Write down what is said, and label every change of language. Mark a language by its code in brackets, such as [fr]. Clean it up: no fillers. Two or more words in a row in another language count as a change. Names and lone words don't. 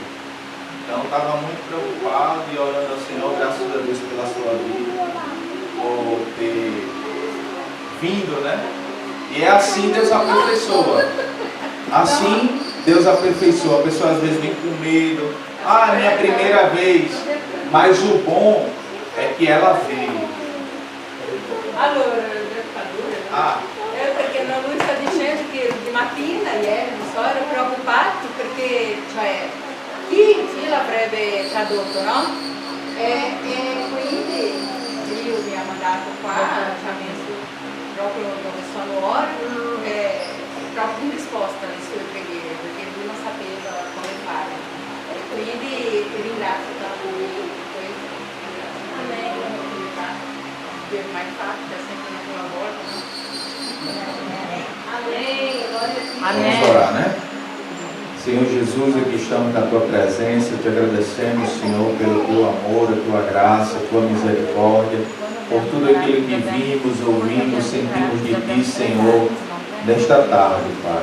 [pt] Então estava muito preocupado e orando ao Senhor, graças a Deus pela sua vida, por ter vindo, né? E é assim Deus aperfeiçoa. Assim Deus aperfeiçoa. A pessoa às vezes vem com medo. Ah, é minha primeira vez. Mas o bom é que ela veio. [it] Allora, Perché lui sta dicendo che di mattina ieri non so, ero preoccupato perché cioè, chi l'avrebbe tradotto, no? E quindi Dio mi ha mandato qua, ci ha messo proprio dove sono ora, proprio in risposta alle sue preghiere, perché lui non sapeva come fare. E quindi ringrazio tanto lui per questo. [pt] Amém. [it] Dio mai fatto, è sempre una prima volta, no? [pt] Vamos orar, né? Senhor Jesus, aqui estamos na Tua presença, te agradecemos, Senhor, pelo Teu amor, a Tua graça, a Tua misericórdia, por tudo aquilo que vimos, ouvimos, sentimos de Ti, Senhor, nesta tarde, Pai.